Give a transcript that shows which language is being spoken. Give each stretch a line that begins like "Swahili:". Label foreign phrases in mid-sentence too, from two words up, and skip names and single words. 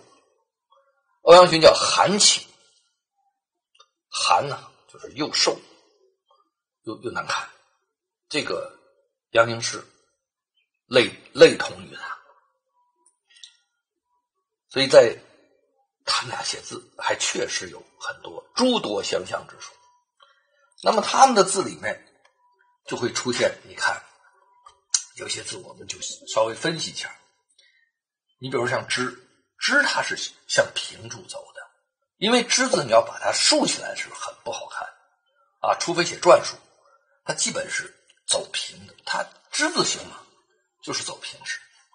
Chinese: 歐陽詢叫韓傾，韓呢就是又瘦又難看，這個楊凝式類同於他，所以在他們倆寫字還確實有很多諸多相像之處。那麼他們的字裡面就會出現，你看有些字我們就稍微分析一下，你比如像之它是向平處走的，因為之字你要把它豎起來是很不好看啊，除非寫篆書，它基本是走平的，它之字形嘛，就是走平式啊。